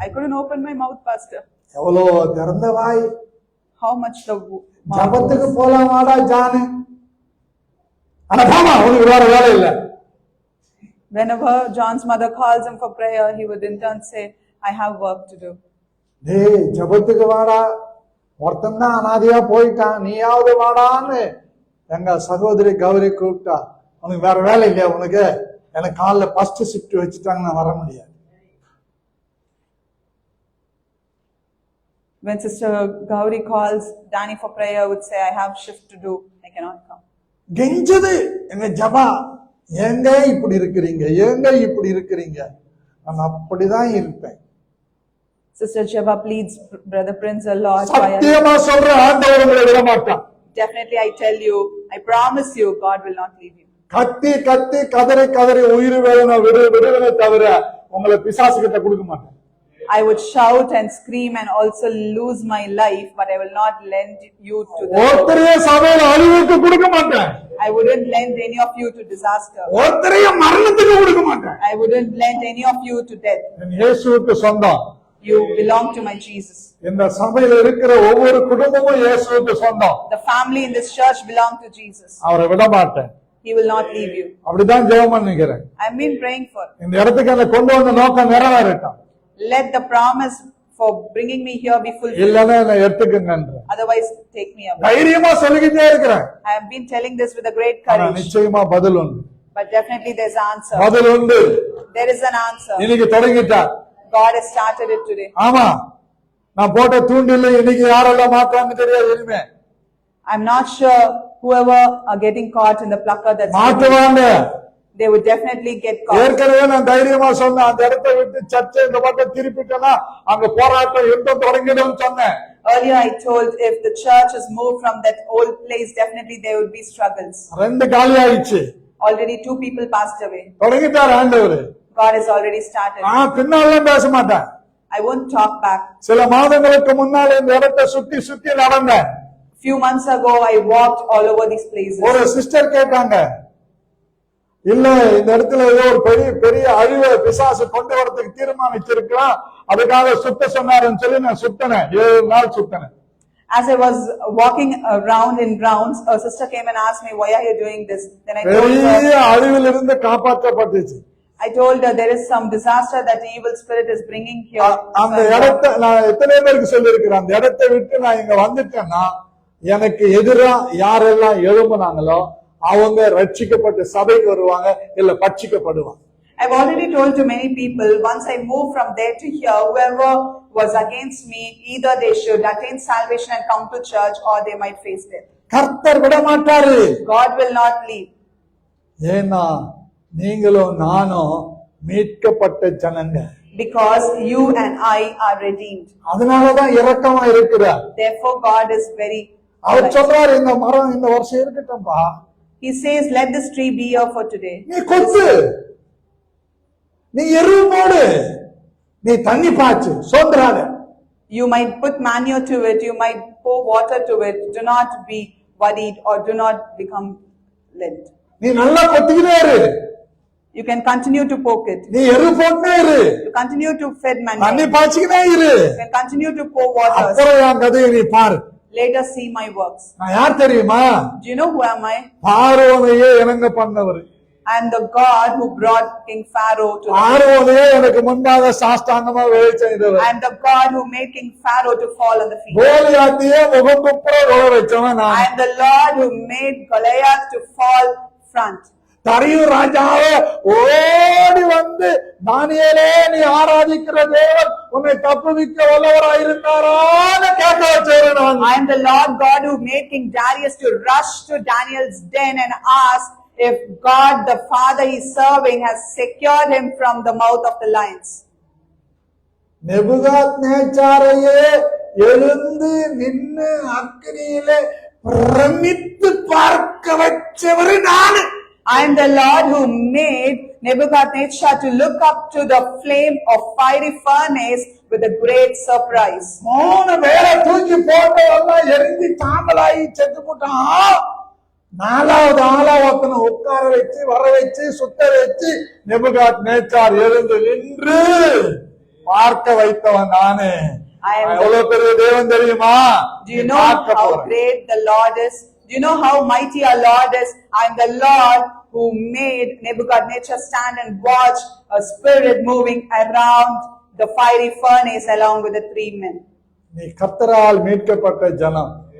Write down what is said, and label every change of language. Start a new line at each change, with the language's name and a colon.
English: I couldn't open my mouth, Pastor.
Tamil: எவ்வளோ திறந்த வாய்.
English: How much the mouth
Tamil: ஜபத்துக்கு
English: was.
Tamil: போலாம் வாடா ஜானு. ஆனா போமா, உனக்கு வேற வேலை இல்ல.
English: Whenever John's mother calls him for prayer, he would in turn say, I have work to do.
Tamil: டேய் ஜபத்துக்கு வாடா, ஒருத்தன் தான் அனாதையா போயிட்டான், நீயாவது வாடான்னு எங்க சகோதரி கௌரி கூப்பிட்டா. உனக்கு வேற வேலை இல்லையா உனக்கு? எனக்கு காலைல ஃபர்ஸ்ட் ஷிஃப்ட் வச்சுட்டாங்க, நான் வர முடியாது.
English: When Sister Gauri calls Danny for prayer, would say, I have shift to do, I cannot come.
Tamil: கெஞ்சது எங்க ஜபா, ஏங்க இப்படி இருக்கிறீங்க, ஏங்க இப்படி இருக்கிறீங்க. நான் அப்படிதான் இருப்பேன்.
English: Sister Jeba pleads Brother Prince a lot.
Tamil: சத்தியமா சொல்ற ஆண்டவர் உங்களை விட மாட்டான்.
English: Definitely I tell you, I promise you, God will not leave you.
Tamil: கத்தி கத்தி கதறி கதறி உயிர் வேதனை விடுவதை தவிர உங்களை பிசாசுகிட்ட கொடுக்க மாட்டேன்.
English: I would shout and scream and also lose my life, but I will not lend you to the
Tamil: ஒருத்தரையே சபையில அழிவுக்கு கொடுக்க மாட்டேன்.
English: I wouldn't lend any of you to disaster.
Tamil: ஒருத்தரையே மரணத்துக்கு கொடுக்க மாட்டேன்.
English: I wouldn't lend any of you to death.
Tamil: இயேசுவுக்கு சொந்தம்.
English: You belong to my Jesus.
Tamil: இந்த சபையில இருக்கிற ஒவ்வொரு குடும்பமும் இயேசுவுக்கு சொந்தம்.
English: The family in this church belong to Jesus.
Tamil: அவரை விட மாட்டேன்.
English: He will not leave you.
Tamil: அப்படிதான் ஜெபம் பண்ணிக்கிறேன்.
English: I've been praying for.
Tamil: இந்த இடத்துக்கு என்ன கொண்டு வந்த நோக்கம் நிறைவேறட்டும்.
English: Let the promise for bringing me here be fulfilled.
Tamil: இல்லன்னா என்ன எடுத்துக்கங்க.
English: Otherwise, take me away.
Tamil: தைரியமா சொல்லிக்கிட்டே இருக்கிறேன்.
English: I have been telling this with a great
Tamil: ஆனா
English: courage.
Tamil: நிச்சயமா பதில் உண்டு.
English: But definitely there's an answer.
Tamil: பதில் உண்டு.
English: There is an answer.
Tamil: இன்னைக்கு தொடங்கிட்டார்.
English: God has started it today.
Tamil: ஆமா, நான் போட்ட தூண்டில இன்னைக்கு யாரெல்லாம் மாட்டான்னு தெரியாது. இனிமே
English: I'm not sure whoever are getting caught in the plucker that's
Tamil: மாட்டுவாங்க.
English: they would definitely get caught.
Tamil: ஏற்கனவே நான் தைரியமா சொன்னேன், அந்த இடத்தை விட்டு சர்ச்சை இந்த பக்கம் திருப்பிட்டேன்னா அங்க போராட்டம் யுத்தம் தொடங்கிடும் சொன்னேன்.
English: Earlier I told if the church is moved from that old place, definitely there would be struggles.
Tamil: 2 காலி ஆயிடுச்சு.
English: Already 2 people passed away.
Tamil: தொடங்கிட்டார் ஆண்டவர்.
English: God has already started.
Tamil: நான் பின்னால பேச மாட்டேன்.
English: I won't talk back.
Tamil: சில மாதங்களுக்கு முன்னால இந்த இடத்தை சுத்தி சுத்தி நடந்தேன்.
English: Few months ago I walked all over these places.
Tamil: ஒரு சிஸ்டர் கேட்டாங்க, இல்ல இந்த இடத்துல ஏதோ ஒரு பெரிய பெரிய அழிவை பிசாசு கொண்டு வரதுக்கு தீர்மானிச்சிருக்கலாம், அதுக்காக சுத்த சொன்னாருன்னு சொல்லி நான் சுத்தனேன். 7 நாள் சுத்தனேன்.
English: As I was walking around in rounds, a sister came and asked me, why are you doing this? Then I told her,
Tamil: பெரிய அழிவில் இருந்து காப்பாற்றப்பட்டுச்சு.
English: I told her there is some disaster that the evil spirit is bringing here.
Tamil: அந்த இடத்தை நான் எத்தனை பேருக்கு சொல்லியிருக்கிறேன், அந்த இடத்தை விட்டு நான் இங்க வந்துட்டேன்னா எனக்கு எதிரா யாரெல்லாம் எழும்புனாங்களோ அவங்க ரட்சிக்கப்பட்டு சபைக்கு வருவாங்க, இல்ல பட்சிக்கப்படுவாங்க.
English: I've already told to many people, once I move from there to here, whoever was against me, either they should attain salvation and come to church, or they might face death.
Tamil: கர்த்தர் விட மாட்டாரு.
English: God will not leave.
Tamil: ஏன்னா நீங்களும் நானும் மீட்கப்பட்ட ஜனங்க.
English: Because you and I are redeemed.
Tamil: அதனாலதான் இரக்கமா இருக்கிறார்.
English: Therefore God is very.
Tamil: அவர் சொல்றாரு, இந்த மரம் இந்த வருஷம் இருக்கட்டும்பா.
English: He says, let this tree be here for today.
Tamil: நீ கொத்து, நீ எருவு போடு, நீ தண்ணி பாய்ச்சு, சோந்தராத.
English: You might put manure to it, you might pour water to it. Do not be worried or do not become led.
Tamil: நீ நல்லா கொத்திக்கிட்டே இரு.
English: You can continue to poke it.
Tamil: நீ எரு போட்டே இரு.
English: You continue to feed manure.
Tamil: தண்ணி பாய்ச்சிக்கிட்டே இரு.
English: You can continue to pour water.
Tamil: அப்புறம் என் கதையை நீ பாரு.
English: Later see my works.
Tamil: நான் யார் தெரியுமா?
English: Do you know who am I?
Tamil: பார்வோனையே இணங்க பண்ணவர்.
English: I am the God who brought King Pharaoh to the
Tamil: பார்வோனையே எனக்கு முன்னாக சாஷ்டாங்கமா வேலை செய்தவர்.
English: I am the God who made King Pharaoh to fall on the feet.
Tamil: கோலியாத்தையே முகங்குப்புற விழ வச்சவன் நான்.
English: I am the Lord who made Goliath to fall front.
Tamil: தரியு ராஜாவே ஓடி வந்து, தானியேலே நீ ஆராதிக்கிற தேவன் உன்னை தப்புவிக்க வல்லவராய் இருந்தாரான்னு கேட்க வச்சவரு நான்.
English: I am the Lord God who made King Darius to rush to Daniel's den and ask if God the Father he is serving has secured him from the mouth of the lions.
Tamil: நேபுகாத்நேச்சாரையே எழுந்து நின்னு அக்கினியிலே பிரமித்து பார்க்க வச்சவரு நானு.
English: I am the Lord who made Nebuchadnezzar to look up to the flame of fiery furnace with a great surprise.
Tamil: 3 பேரை தூக்கி போட்டவெல்லாம் எரிஞ்சு சாம்பலாகி செத்து போட்டான். 4வது ஆளா ஒருத்தனை உட்கார வச்சு வர வச்சு சுத்த வச்சு நேபுகாத்நேச்சார் எழுந்து நின்று பார்க்க வைத்தவன் நானே. எவ்வளவு பெரிய தேவன் தெரியுமா?
English: Do you know how great the Lord is? Do you know how mighty our Lord is? I am the Lord who made Nebuchadnezzar stand and watch a spirit moving around the fiery furnace along with the 3 men.
Tamil: நீ கர்த்தரால் மீட்கப்பட்ட ஜனம்.